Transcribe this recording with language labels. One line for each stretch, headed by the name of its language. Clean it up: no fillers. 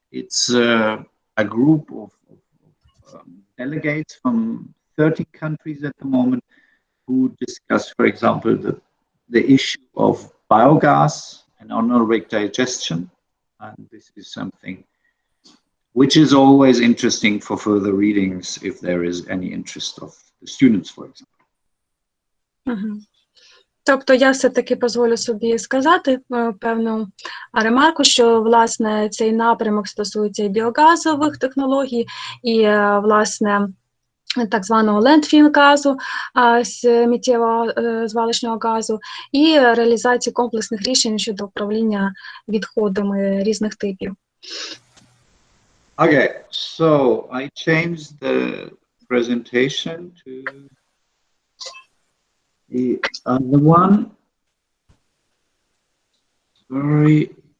English: It's a group of delegates from 30 countries at the moment who discuss, for example, the issue of biogas and anaerobic digestion. And this is something which is always interesting for further readings if there is any interest of the students, for example.
Ukrainian: Тобто я все-таки дозволю собі сказати певну ремарку, що, власне, цей напрямок стосується і біогазових технологій, і, власне, так званого лендфіл-газу, сміттєвого звалищного газу, і реалізації комплексних рішень щодо управління відходами різних типів.
English: Okay, so I changed the presentation to the other one. Sorry.